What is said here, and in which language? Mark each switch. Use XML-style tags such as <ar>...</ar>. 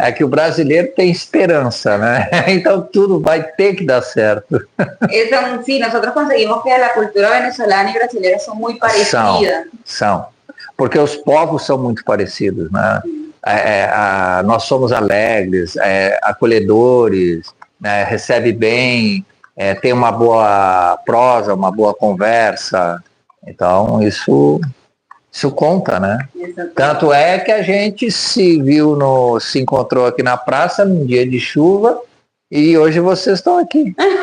<pt>É que o brasileiro tem esperança, né? Então tudo vai ter que dar certo.</pt> <es>Sí, nosotros conseguimos que la cultura venezolana y brasileña son muy parecidas.</es> <pt>São. Porque os povos são muito parecidos, né? Nós somos alegres, acolhedores, recebe bem, tem uma boa prosa, uma boa conversa. Então isso conta, né? Tanto é que a gente se encontrou aqui na praça num dia de chuva</pt> <es>y hoy</es> <pt>vocês estão aqui.</pt>